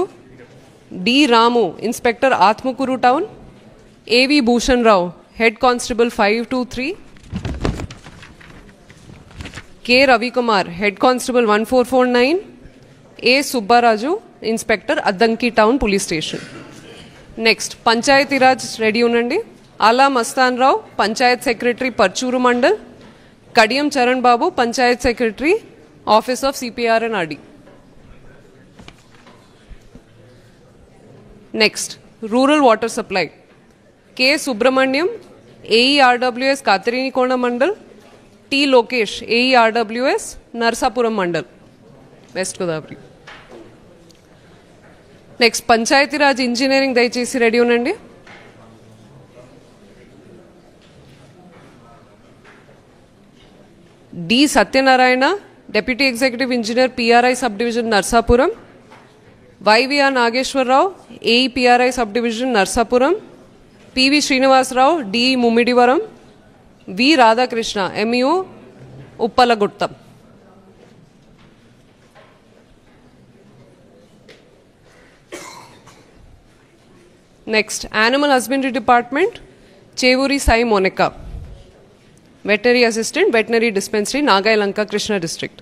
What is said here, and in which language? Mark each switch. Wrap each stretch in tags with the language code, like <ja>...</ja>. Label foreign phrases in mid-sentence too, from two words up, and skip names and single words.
<en>डी रामू, Inspector Atmakuru Town. एवी भूषण राव, Head Constable 523. के रविकुमार, Head Constable 1449. ए सुब्बाराजू, Inspector Addanki Town Police Station.</en> <te>నెక్స్ట్ పంచాయతీ రాజ్ రెడీ ఉన్నండి.</te> <en>आला मस्तान राव, Panchayat Secretary, Parchuru Mandal. कडियम चरण बाबू, Panchayat Secretary, Office of CPR and RD. Next Rural Water Supply, के सुब्रमण्यम, AERWS, Katrikona Mandal. टी लोकेश, AERWS, Narsapuram Mandal, West Godavari.</en> <te>నెక్స్ట్ పంచాయతీ రాజ్ ఇంజనీరింగ్ దయచేసి రెడీ ఉండండి.</te> <en>डी सत्यनारायण, Deputy Executive Engineer, PRI Sub Division, Narsapuram. YVR Nageshwar Rao, AEPRI Subdivision, Narsapuram. PV Srinivas Rao, DE Mummidivaram. V Radhakrishna, MU, Uppalaguttam. Next, Animal Husbandry Department, Chevuri Sai Monica. Veterinary Assistant, Veterinary Dispensary, Nagailanka, Krishna District.</en>